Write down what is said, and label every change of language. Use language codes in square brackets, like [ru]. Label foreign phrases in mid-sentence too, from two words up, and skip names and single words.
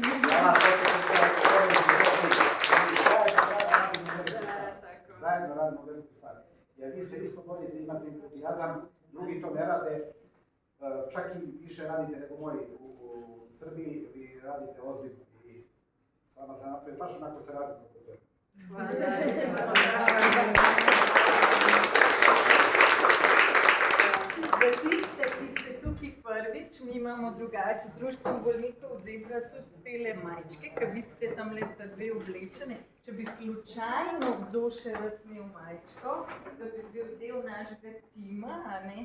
[sr] Zajedno radimo veliku stvar. Jer vi se isto volite, imate entuzijazam, drugi to ne rade, čak i više radite nego moji u Srbiji, vi radite ozbiljno i s vama za naprijed, baš onako se radimo kod toga. [sl] Za tiste, ki ste tukaj prvič, mi imamo drugače z Društvom bolnikov Zebra tudi tele majčke, ki vidite, tam le sta dve oblečene. Če bi slučajno kdo še rad imel majčko, da bi bil del našega tima, a ne?